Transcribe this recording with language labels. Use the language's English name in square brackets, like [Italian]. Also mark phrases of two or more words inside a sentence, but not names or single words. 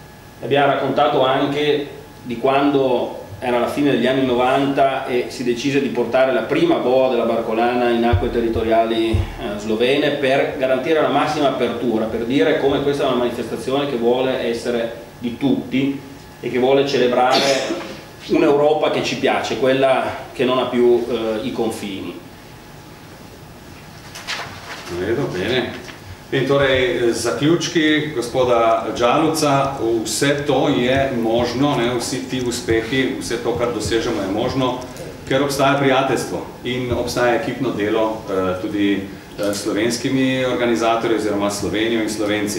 [Italian] Abbiamo raccontato anche di quando era la fine degli anni 90 e si decise di portare la prima boa della Barcolana in acque territoriali slovene per garantire la massima apertura, per dire come questa è una manifestazione che vuole essere di tutti e che vuole celebrare un'Europa che ci piace, quella che non ha più i confini. Vedo, bene. [Slovenian] In torej, zaključki gospoda Đaluca, vse to je možno, ne, vsi ti uspehi, vse to, kar dosežemo, je možno, ker obstaja prijateljstvo in obstaja ekipno delo tudi s slovenskimi organizatorji oziroma Slovenijo in Slovenci.